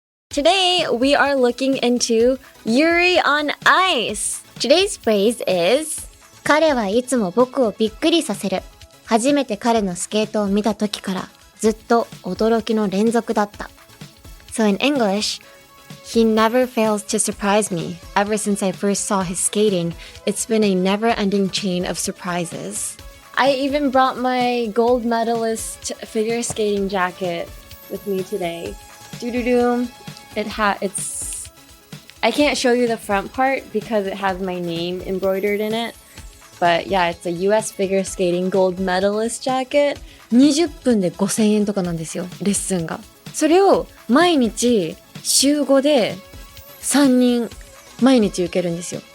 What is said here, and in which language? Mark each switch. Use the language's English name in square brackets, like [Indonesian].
[English] Today, we are looking into Yuri on Ice. Today's phrase is [Japanese] 彼はいつも僕をびっくりさせる。初めて彼のスケートを見た時からずっと驚きの連続だった。 [English] So in English, he never fails to surprise me. Ever since I first saw his skating, it's been a never-ending chain of surprises. I even brought my gold medalist figure skating jacket with me today. Doo-doo-doo. It's... I can't show you the front part because it has my name embroidered in it. But yeah, it's a US figure skating gold medalist jacket. [Japanese] 20分で5000円とかなんですよ、レッスンが。それを毎日週5で3人毎日受けるんですよ。